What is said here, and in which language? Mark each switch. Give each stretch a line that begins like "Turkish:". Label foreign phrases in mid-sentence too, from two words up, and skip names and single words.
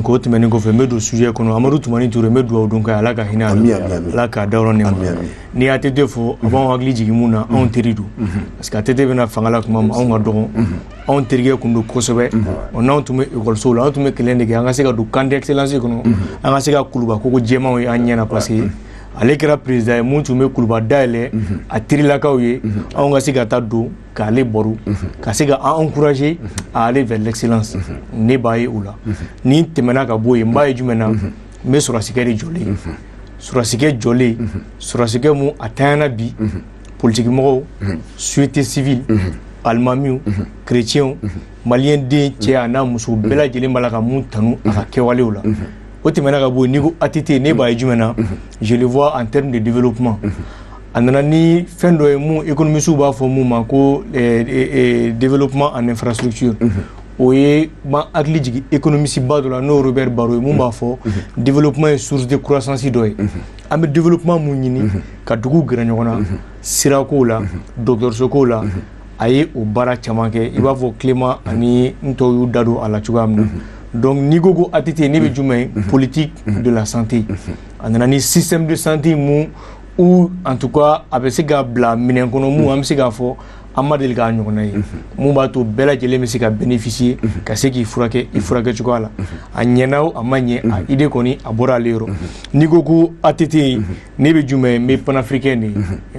Bambara: o tɛmɛnen kɔfɛ n bɛ don sujet kɔnɔ Amadu Tumani Ture n bɛ dugawu don k'a Ala ka hinɛ a la Ala k'a dayɔrɔ nɛɛma n'i y'a ATT fɔ a b'anw hakili jigin mun na anw teri don
French: parce que
Bambara: ATT bɛna fanga la tuma min anw ka dɔgɔn anw terikɛ kun don kosɛbɛ n'anw tun bɛ ekɔlisow la anw tun bɛ kɛlɛ de kɛ an ka se ka don
French: camp d'excellence
Bambara: kɔnɔ an ka se ka kuluba koko jɛmanw ye an ɲɛna
French: parce que
Bambara: ale kɛra président ye mun tun bɛ kuluba dayɛlɛ a terilakaw ye anw ka se ka taa don k'ale baro ka se ka an
French: encourager à aller vers l'excellence
Bambara: ne b'a ye o la ni tɛmɛna ka bɔ yen n b'a ye jumɛn na n bɛ sɔrɔsikɛ de jɔlen sɔrɔsikɛ jɔlen sɔrɔsikɛ mun a tanyana bi politique mɔgɔw
French: société civile
Bambara: alimamiw chrétiens maliyɛn den cɛ a n'a muso bɛɛ lajɛlen b'a la ka mun tanu a ka kɛwalew la o tɛmɛna ka bɔ yen n'i ko ATT ne b'a ye jumɛn na
French: je le vois en termes de développement
Bambara: a nana ni fɛn dɔ ye mun économistes b'a fɔ mun ma ko
French: développement en infrastructure
Bambara: o ye ma hakili jigin économiste ba dɔ la n'o Robert Baro ye mun b'a fɔ développement ye
French: source de croissance
Bambara: dɔ ye an bɛ développement mun ɲini ka dugu gɛrɛ ɲɔgɔn na sirakow la dɔgɔtɔrɔsokow la a ye o baara caman kɛ i b'a fɔ Clément ani n tɔw y'u da don a la cogoya min na donc n'i ko ko ATT ne bɛ jumɛn ye
French: politique de la santé
Bambara: a nana ni
French: système de santé
Bambara: mun
French: ou en tout cas
Bambara: a bɛ se ka bila minɛn kɔnɔ mun an bɛ se k'a fɔ an ma deli k'a ɲɔgɔnna ye mun b'a to bɛɛ lajɛlen bɛ se ka bénéficier ka se k'i furakɛ i furakɛ cogoya la a ɲɛna o a ma ɲɛ a idée kɔni a bɔra ale yɔrɔ n'i ko ko ATT ne bɛ jumɛn ye n bɛ panafricain de ye un